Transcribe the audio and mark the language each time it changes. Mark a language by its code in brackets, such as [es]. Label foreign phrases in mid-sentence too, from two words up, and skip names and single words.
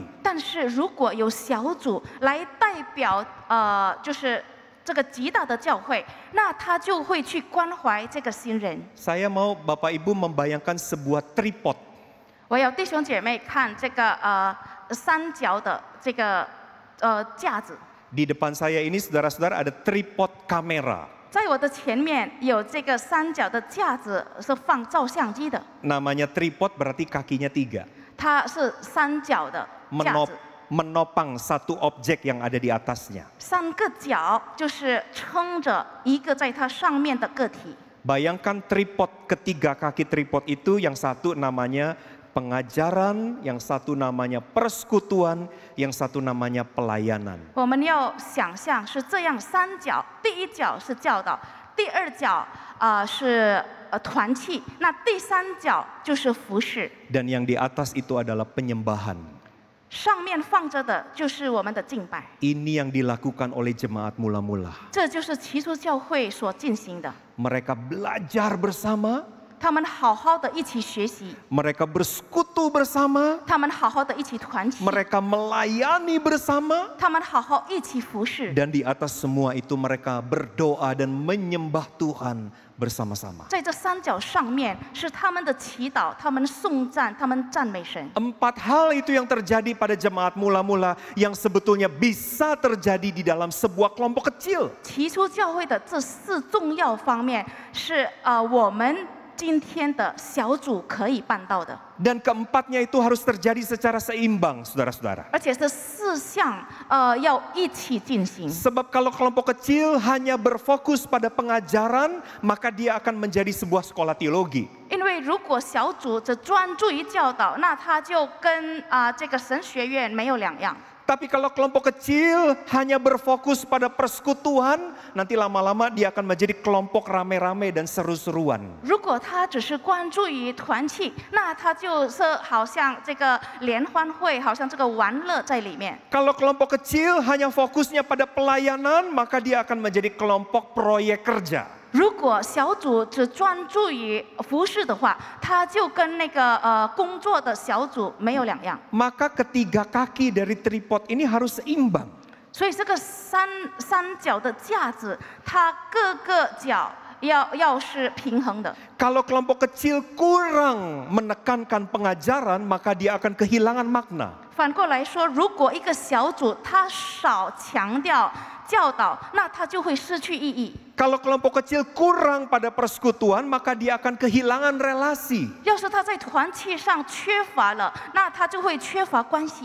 [zh] 但是如果有小组来代表就是这个极大的教会，那他就会去关怀这个新人。 [id] Saya mau Bapak Ibu membayangkan sebuah tripod. [zh] 我要弟兄姐妹看这个三角的这个架子。 [id] Di depan saya ini saudara-saudara ada tripod kamera. [zh] 在我的前面有这个三角的架子，是放照相机的。 [id] Namanya tripod berarti kakinya 3. [zh] 它是三角的架子， [id] Menopang satu objek yang ada di atasnya. [zh] 三个角就是撑着一个在它上面的个体。 [id] Bayangkan tripod, ketiga kaki tripod itu, yang satu namanya pengajaran, yang satu namanya persekutuan, yang satu namanya pelayanan. [zh] 我们要想象是这样三角，第一角是教导，第二角是团契。那第三角就是服侍， [id] Dan yang di atas itu adalah penyembahan. [zh] 上面放着的就是我们的敬拜。 [id] Ini yang dilakukan oleh jemaat mula-mula. [zh] 这就是起初教会所进行的。 [id] Mereka belajar bersama, [zh] 他们好好的一起学习， [id] mereka bersekutu bersama, [zh] 他们好好的一起团契， [id] mereka melayani bersama, [zh] 他们好好一起服侍。 [id] dan di atas semua itu mereka berdoa dan menyembah Tuhan bersama-sama. [zh] 在这三角上面是他们的祈祷，他们颂赞，他们赞美神。 [id] 4 hal itu yang terjadi pada jemaat mula-mula yang sebetulnya bisa terjadi di dalam sebuah kelompok kecil. [zh] 起初教会的这4重要方面是我们今天的小组可以办到的， [id] Dan keempatnya itu harus terjadi secara seimbang, saudara-saudara. [zh] 而且这4项要一起进行。 [id] Sebab kalau kelompok kecil hanya berfokus pada pengajaran, maka dia akan menjadi sebuah sekolah teologi. [zh] 因为如果小组只专注于教导，那他就跟这个神学院没有两样。 [id] Tapi kalau kelompok kecil hanya berfokus pada persekutuan, nanti lama-lama dia akan menjadi kelompok rame-rame dan seru-seruan. [zh] 如果他只是关注于团契，那他就是好像这个联欢会，好像这个玩乐在里面。 [id] Kalau kelompok kecil hanya fokusnya pada pelayanan, maka dia akan menjadi kelompok proyek kerja. [zh] 如果小组只专注于服侍的话，他就跟那个工作的小组没有两样。 [id] Maka ketiga kaki dari tripod ini harus seimbang. [zh] 所以这个三角的架子，它各个角要是平衡的。 [id] Kalau kelompok kecil kurang menekankan pengajaran, maka dia akan kehilangan makna. [zh] 反过来说，如果一个小组它少强调教导，那它就会失去意义。 [id] Kalau kelompok kecil kurang pada persekutuan, maka dia akan kehilangan relasi. [zh] 要是他在团契上缺乏了，那他就会缺乏关系。